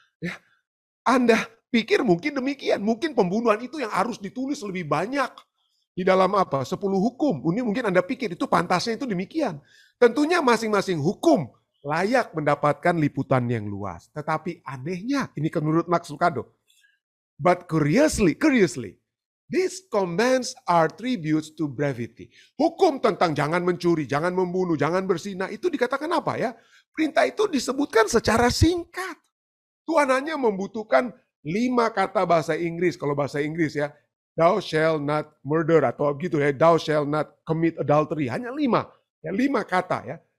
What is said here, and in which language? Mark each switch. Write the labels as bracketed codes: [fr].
[id] Ya, Anda pikir mungkin demikian. Mungkin pembunuhan itu yang harus ditulis lebih banyak di dalam 10 hukum. Ini mungkin Anda pikir itu pantasnya itu demikian. Tentunya masing-masing hukum layak mendapatkan liputan yang luas. Tetapi anehnya, ini menurut Max Lucado. [en] But curiously, these commands are tributes to brevity. [id] Hukum tentang jangan mencuri, jangan membunuh, jangan berzinah, itu dikatakan apa ya? Perintah itu disebutkan secara singkat. Tuhan hanya membutuhkan 5 kata bahasa Inggris. Kalau bahasa Inggris ya, [en] thou shall not murder [id] atau gitu ya, [en] thou shall not commit adultery. [id] Hanya 5. Ya, 5 kata ya.